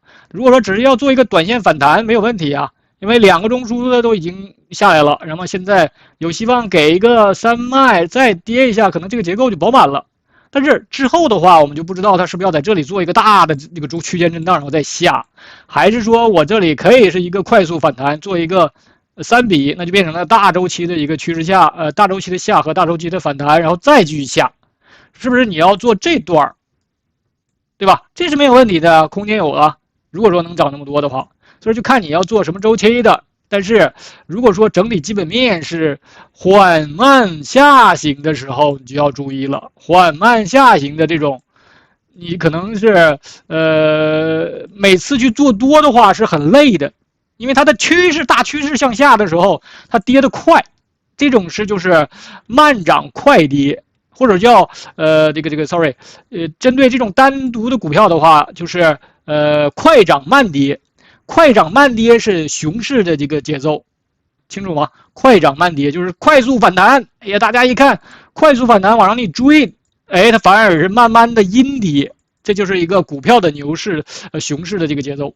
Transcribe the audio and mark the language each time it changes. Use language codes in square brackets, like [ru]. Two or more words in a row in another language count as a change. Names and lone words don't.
[zh] 如果說只是要做一個短線反彈，沒有問題啊，因為兩個中樞的都已經下來了，然後現在有希望給一個3賣，再跌一下，可能這個結構就飽滿了。但是之後的話，我們就不知道它是不是要在這裡做一個大的這個區間震盪，然後再下，還是說我這裡可以是一個快速反彈，做一個3比，那就變成了大週期的一個趨勢下，大週期的下和大週期的反彈，然後再繼續下，是不是你要做這段，對吧？這是沒有問題的，空間有了。如果說能漲那麼多的話，所以就看你要做什麼週期的。但是如果說整體基本面是緩慢下行的時候，你就要注意了。緩慢下行的這種，你可能是每次去做多的話是很累的，因為它的大趨勢向下的時候，它跌得快。這種是就是慢漲快跌，或者叫 sorry，針對這種單獨的股票的話，就是快漲慢跌。快漲慢跌是熊市的這個節奏，清楚嗎？快漲慢跌就是快速反彈，哎呀，大家一看快速反彈往上你追，哎，它反而是慢慢的陰跌，這就是一個股票的牛市、熊市的這個節奏。